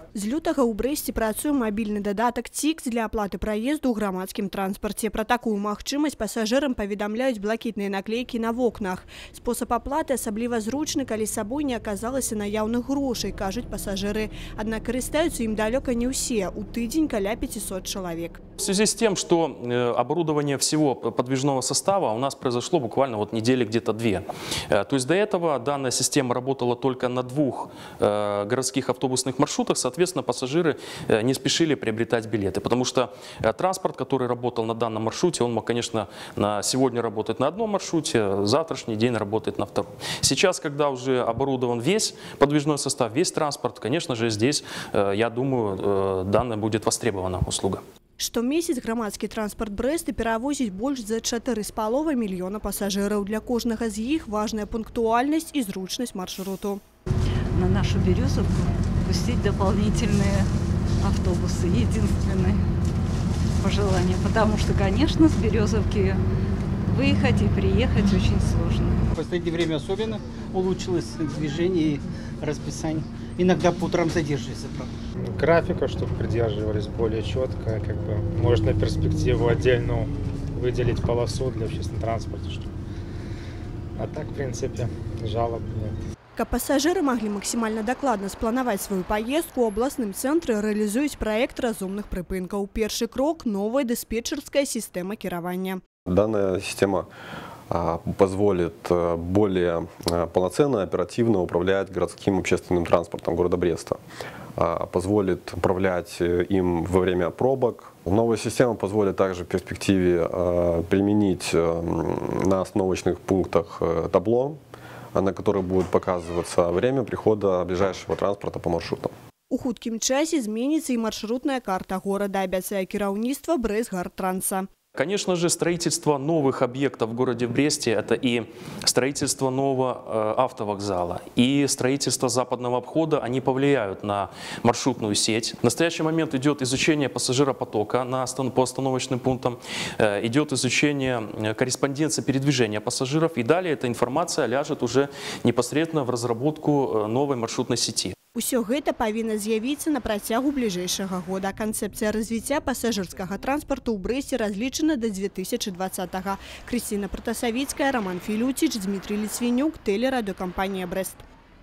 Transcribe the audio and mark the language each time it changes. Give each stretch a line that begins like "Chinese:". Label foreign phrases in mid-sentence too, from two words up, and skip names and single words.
Belarusian: З лютага ў Брэсце працуе мабільны дадатак ТИКС для аплаты праезду ў грамадскім транспарце. Пра такую магчымасць пасажырам паведамляюць блакітныя наклейкі на вокнах. Спосаб аплаты асабліва зручны, калі з сабой не аказалася наяўных грошай, кажуць пасажыры. Аднак карыстаюцца ім далёка не ўсе. У тыдзень каля 500 человек.
Russian: В связи с тем, что оборудование всего подвижного состава у нас произошло буквально недели где-то 2. То есть до этого данная система работала только на 2 городских автобусных маршрутах. Соответственно, пассажиры не спешили приобретать билеты, потому что транспорт, который работал на данном маршруте, он мог, конечно, на сегодня работать на одном маршруте, завтрашний день работает на втором. Сейчас, когда уже оборудован весь подвижной состав, весь транспорт, конечно же, здесь, я думаю, данная будет востребована услуга.
Belarusian: Штомесяц грамадскі транспорт Брэста перавозіць больш за 4,5 мільёна пасажыраў. Для кожнага з іх важная пунктуальнасць і зручнасць маршруту.
Russian: На нашу Березовку пустить дополнительные автобусы. Единственное пожелание. Потому что, конечно, с Березовки выехать и приехать очень сложно. В последнее время особенно улучшилось движение и расписание. Иногда по утрам задерживается. Графика, чтобы придерживались более четко, может на перспективу отдельно выделить полосу для общественного транспорта. А так, в принципе, жалоб нет.
Belarusian: Каб пасажыры маглі максімальна дакладна спланаваць сваю паездку, у абласным цэнтры рэалізуюць праект разумных прыпынкаў. Першы крок – новая дыспетчерская система кіравання.
Russian: Данная система позволит более полноценно, оперативно управлять городским общественным транспортом города Бреста. Позволит управлять им во время пробок. Новая система позволит также в перспективе применить на остановочных пунктах табло, на которых будет показываться время прихода ближайшего транспорта по маршрутам.
Belarusian: У хуткім часе зменіцца і маршрутная карта города, абяцае кіраўніцтва Брэстгартранса.
Russian: Конечно же, строительство новых объектов в городе Бресте – это и строительство нового автовокзала, и строительство западного обхода. Они повлияют на маршрутную сеть. В настоящий момент идет изучение пассажиропотока по остановочным пунктам, идет изучение корреспонденции передвижения пассажиров. И далее эта информация ляжет уже непосредственно в разработку новой маршрутной сети.
Belarusian: Усё гэта павінна з'явіцца на працягу бліжэйшага года. Канцэпцыя развіцця пасажырскага транспарту ў Брэсце разлічана да 2020-го. Крысціна Пратасавіцкая, Роман Філюціч, Дмітрий Ліцвінюк, тэлерадыёкампанія Брэст.